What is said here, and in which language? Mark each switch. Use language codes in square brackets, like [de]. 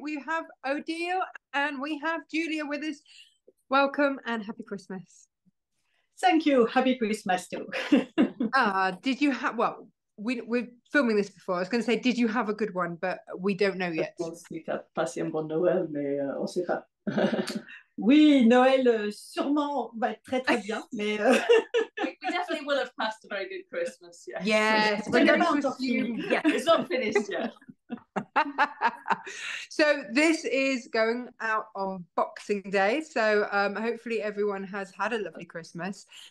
[en] We have Odile and we have Julia with us. Welcome and happy Christmas. Thank you. Happy Christmas too. Did you have, well, we're filming this before. I was going to say, did you have a good one? But we don't know yet. [fr] Si tu as passé un bon Noël, mais on ne sait pas. Oui, Noël sûrement va être très très bien, mais [en] we definitely will have passed a very good Christmas. Yes. Yes, we're going to assume. Yeah, it's not finished yet. So this is going out on Boxing Day. So hopefully everyone has had a lovely Christmas.